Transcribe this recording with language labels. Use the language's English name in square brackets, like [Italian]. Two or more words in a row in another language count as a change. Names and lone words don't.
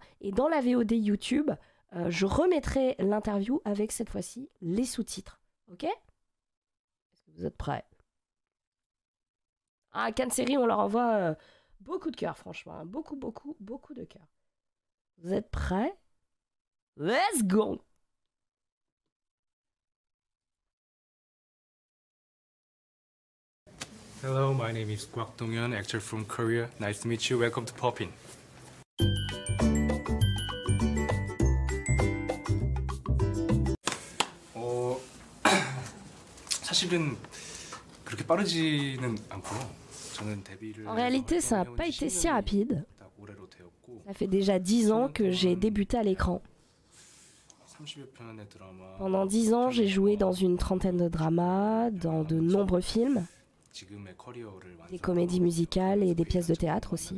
[French] Et dans la VOD YouTube, je remettrai l'interview avec cette fois-ci les sous-titres. Ok ? Est-ce que vous êtes prêts ? Ah, Cannes Series, on leur envoie beaucoup de cœur, franchement. Hein. Beaucoup, beaucoup, beaucoup de cœur. Vous êtes prêts ? [English] Let's go! Hello, my name is Kwak Dong-yeon, actor from Korea. Nice to meet you. Welcome to Popin. [Korean] 사실은 그렇게 빠르지는 않고요. 저는 데뷔를 [French] En réalité, ça n'a pas été si rapide. Ça fait déjà 10 ans que j'ai débuté à l'écran. Pendant 10 ans, j'ai joué dans une trentaine de dramas, dans de nombreux films, des comédies musicales et des pièces de théâtre aussi.